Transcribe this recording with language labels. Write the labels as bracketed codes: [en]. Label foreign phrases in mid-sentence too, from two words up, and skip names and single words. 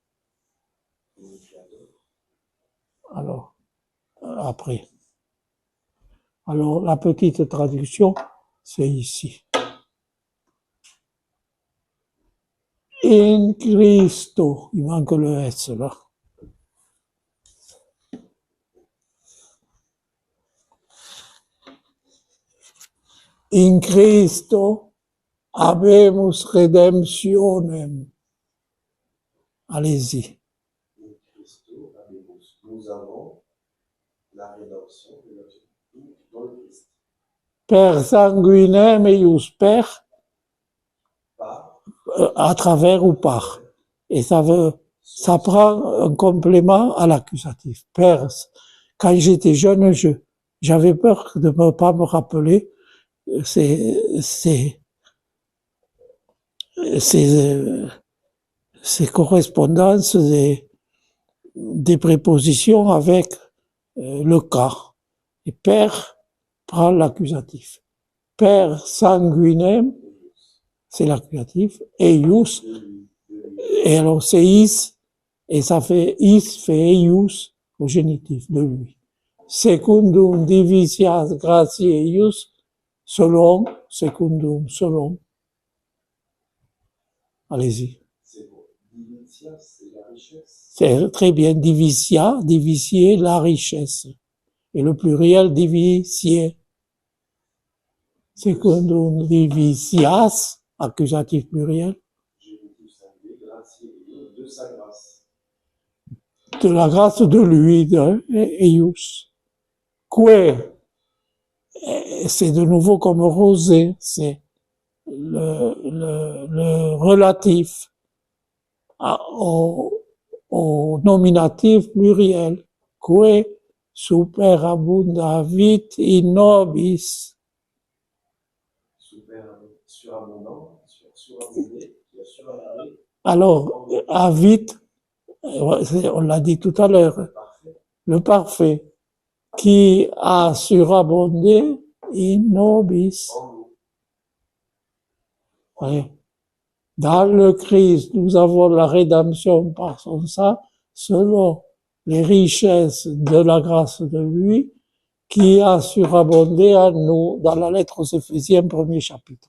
[fr] Alors, après. Alors, la petite traduction, c'est ici. [la] In Christo. [fr] Il manque le S là. [la] In Christo habemus redemptionem. [fr] Allez-y. [la] In Christo habemus. [fr] Nous avons la rédemption dans le Christ. [la] Per sanguinem eius, per, [fr] Par à travers ou par. Et ça prend un complément à l'accusatif. Per. Quand j'étais jeune, j'avais peur de ne pas me rappeler ces correspondances des prépositions avec le cas. Et per prend l'accusatif. [la] Per sanguinem, [fr] c'est l'accusatif, eius, et alors c'est is, et ça fait is, fait eius au génitif de lui. [la] Secundum divisias gratiae eius, selon, secundum, [fr] selon. Allez-y. c'est bon. Divitia, c'est la richesse. C'est très bien, divisia, divisier, la richesse. Et le pluriel, divisier. [la] Secundum divisias, [fr] accusatif pluriel. Génitif singulier, gratiae, de sa grâce. De la grâce de lui, de eius. Que, c'est de nouveau comme rosé, c'est le relatif au nominatif pluriel. [la] Que superabundavit in nobis. [fr] Surabondant, surabondé, qui a surabondé. Alors, avit, on l'a dit tout à l'heure, Parfait. le parfait, qui a surabondé [la] in nobis. [fr] En nous. Oui. Dans le Christ, nous avons la rédemption par son sang, selon les richesses de la grâce de lui, qui a surabondé en nous, dans la lettre aux Éphésiens, premier chapitre.